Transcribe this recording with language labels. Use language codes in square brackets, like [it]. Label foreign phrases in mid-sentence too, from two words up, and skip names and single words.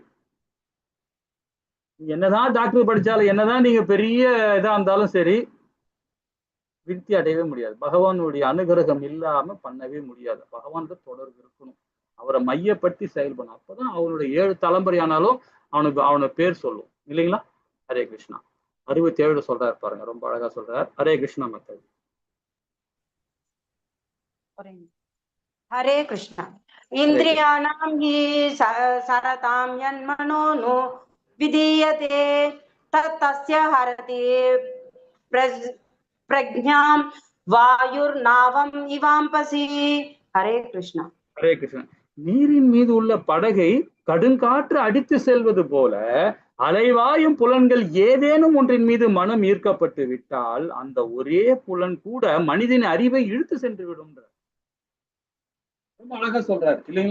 [ta] என்னதான் டாக்டர் படிச்சாலும், என்னதான் நீங்க பெரிய இதா இருந்தாலும் சரி, விருத்தி அடையவே முடியாது. பகவானுடைய அனுகிரகம் இல்லாம பண்ணவே முடியாது. பகவான் தொடர்பு இருக்கணும், அவரை மையப்படுத்தி செயல்படணும். அப்பதான் அவனுடைய 7 தலைமுறை ஆனாலும் அவனை பேர் சொல்லும் இல்லைங்களா? ஹரே கிருஷ்ணா. 67 சொல்றாரு பாருங்க, ரொம்ப அழகா சொல்றார். ஹரே கிருஷ்ணா மெத்தட். [hi] हरे कृष्ण। [sa] इन्द्रियाणां हि सरतां यन्मनो नो विधीयते तस्य हरति प्रज्ञां वायुर्नावम् इवाम्पसि। [hi] हरे कृष्ण। [ta] ஹரே கிருஷ்ணன். நீரின் மீது உள்ள படகை கடுங்காற்று அடித்து செல்வது போல அலைவாயும் புலன்கள் ஏதேனும் ஒன்றின் மீது மனம் ஈர்க்கப்பட்டு விட்டால் அந்த ஒரே புலன் கூட மனிதன் அறிவை இழுத்து சென்று விடும். ரொம்ப அழகா சொல்றாரு இல்லைங்களா?